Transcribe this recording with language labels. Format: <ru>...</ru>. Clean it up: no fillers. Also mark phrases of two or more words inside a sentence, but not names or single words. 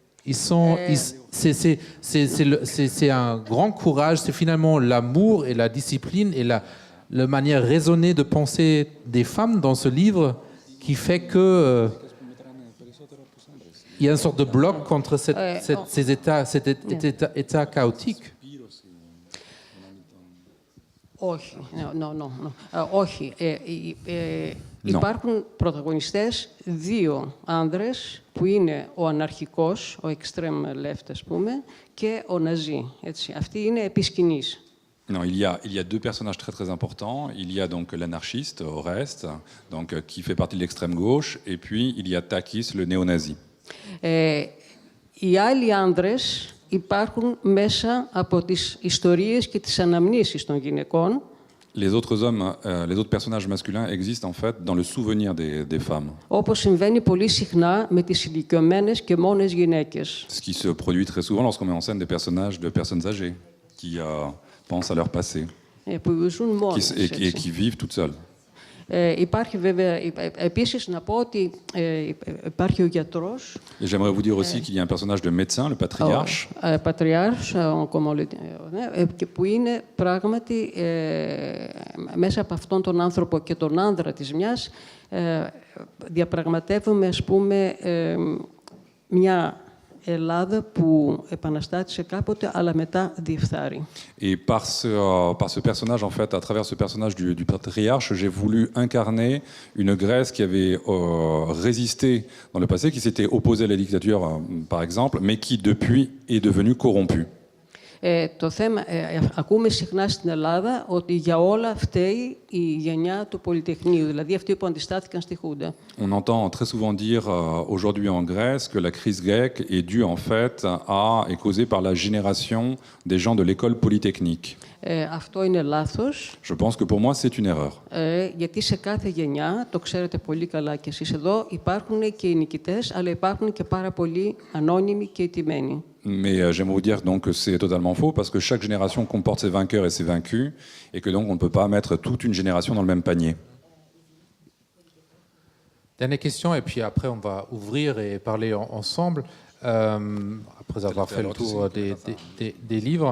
<fr>C'est un grand courage, c'est finalement l'amour et la discipline et la manière raisonnée de penser des femmes dans ce livre qui fait que il y a une sorte de bloc contre cet état chaotique.</fr> <el>Όχι. Όχι. Υπάρχουν πρωταγωνιστές, δύο άνδρες, που είναι ο αναρχικός, ο</el> <en>extreme left,</en> <el>ας πούμε, και ο ναζί. Έτσι. Αυτοί είναι επί σκηνής.</el> <fr>Non, il y a deux personnages très très importants. Il y a donc l'anarchiste, Oreste, donc, qui fait partie de l'extrême gauche, et puis il y a Takis, le néo-nazi.</fr> <el>Οι άλλοι άνδρες υπάρχουν μέσα από τις ιστορίες και τις αναμνήσεις των γυναικών.</el> <fr>Les autres hommes, les autres personnages masculins existent en fait dans le souvenir des femmes.</fr> <el>Όπως συμβαίνει πολύ συχνά με τις ηλικιωμένες και μόνες γυναίκες.</el> <fr>Ce qui se produit très souvent lorsqu'on met en scène des personnages de personnes âgées qui pensent à leur passé</fr> <el>Που ζουν μόνες.</el> <fr>et qui vivent toutes seules.</fr> <el>Υπάρχει βέβαια, επίσης να πω ότι υπάρχει ο γιατρός.</el> <fr>Et j'aimerais vous dire aussi qu'il y a un personnage de médecin, le patriarche.</fr> <el>Πατριάρχος, που είναι πράγματι μέσα από αυτόν τον άνθρωπο και τον άνδρα της μιας διαπραγματεύουμε, ας πούμε, μια Ελλάδα που επαναστάτησε κάποτε, αλλά μετά διεφθάρει.</el> <fr>Et par ce personnage, en fait, à travers ce personnage du patriarche, j'ai voulu incarner une Grèce qui avait résisté dans le passé, qui s'était opposée à la dictature, par exemple, mais qui, depuis, est devenue corrompue.</fr> <el>Το θέμα, ακούμε συχνά στην Ελλάδα ότι για όλα φταίει η γενιά του Πολυτεχνείου, δηλαδή αυτοί που αντιστάθηκαν στη Χούντα.</el> <fr>On entend très souvent dire aujourd'hui en Grèce que la crise grecque est due en fait est causée par la génération des gens de l'école polytechnique.</fr> <el>Αυτό είναι λάθος.</el> <fr>Je pense que pour moi c'est une erreur.</fr> <el>Γιατί σε κάθε γενιά, το ξέρετε πολύ καλά κι εσείς εδώ, υπάρχουν και οι νικητές, αλλά υπάρχουν και πάρα πολλοί ανώνυμοι και ηττημένοι.</el> <fr>Mais j'aimerais vous dire donc que c'est totalement faux parce que chaque génération comporte ses vainqueurs et ses vaincus et que donc on ne peut pas mettre toute une génération dans le même panier. Dernière question, et puis après on va ouvrir et parler ensemble, après avoir fait le tour des livres.</fr>